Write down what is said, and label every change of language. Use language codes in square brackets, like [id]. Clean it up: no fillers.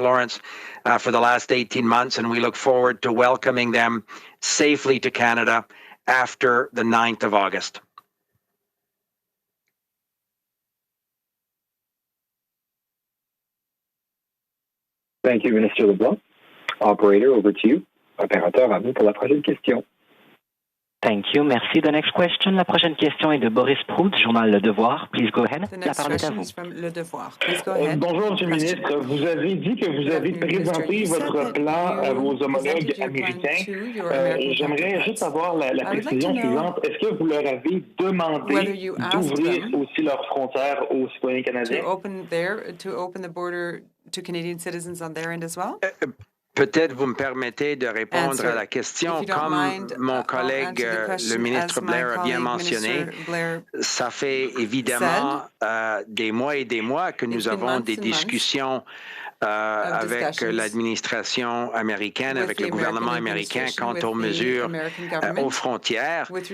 [en] Lawrence for the last 18 months, and we look forward to welcoming them safely to Canada after the 9th of August. Thank you, Minister LeBlanc. Operator, over to you. [fr] Opérateur, à vous pour la prochaine question. [en] Thank you. Merci. The next question. [fr] La prochaine question est de Boris Proulx du journal Le Devoir. [en] Please go ahead. [fr] La parole est à vous. Le Devoir. [en] Please go ahead. [fr] Bonjour, Monsieur le ministre. Vous avez dit que vous avez présenté votre plan à vos homologues américains. J'aimerais juste avoir la précision suivante. Est-ce que vous leur avez demandé d'ouvrir aussi leurs frontières aux citoyens canadiens? [en] To open the border to Canadian citizens on their end as well? [fr] Peut-être vous me permettez de répondre à la question. Comme mon collègue, le ministre Blair, a bien mentionné, ça fait évidemment des mois et des mois que nous avons des discussions avec l'administration américaine, avec le gouvernement américain quant aux mesures aux frontières.